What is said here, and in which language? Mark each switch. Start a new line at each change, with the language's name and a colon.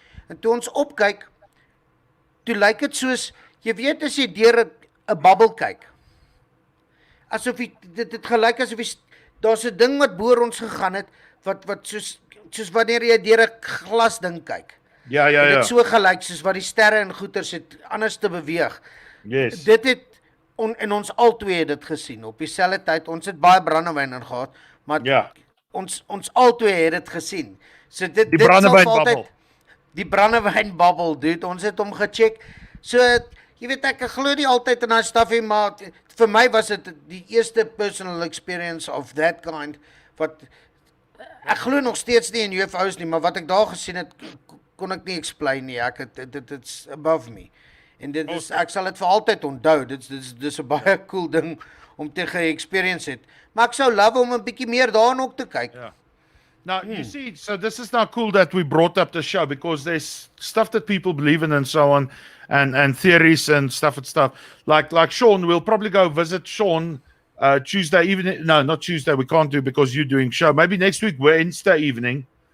Afrikaans: En toe ons opkyk, toe lyk dit soos, jy weet as jy deur 'n bubbel kyk. Asof dit gelyk asof daar's 'n ding wat boor ons gegaan het wat soos wanneer jy deur 'n glas ding kyk. Ja. Dit so gelyk soos wat die sterre en goeters het anders te beweeg.
English: Yes.
Afrikaans: Dit het en ons albei het dit gesien op dieselfde tyd. Ons het baie brandewyn ingehad, maar ons albei het dit gesien. So dit brandewynbabbel. Die brandewynbabbel, dude, ons het hom gecheck. So jy weet ek glo nie altyd in daai stuffie, maar vir my was dit die eerste
English: personal experience of that kind
Afrikaans: wat ek glo nog steeds nie in UFO's nie, maar wat ek daar gesien het kon ek nie explain nie.
English: It's above me.
Afrikaans: En dit is ek sal dit vir altyd onthou. Dis 'n baie cool ding om te ge-experience het. Maar ek sou love om 'n bietjie meer daarin ook te kyk.
English: Yeah. Now, you see, so this is not cool that we brought up the show because there's stuff that people believe in and so on, and theories and stuff. Like Sean, we'll probably go visit Sean Tuesday evening. No, not Tuesday. We can't do because you're doing show. Maybe next week, Wednesday evening.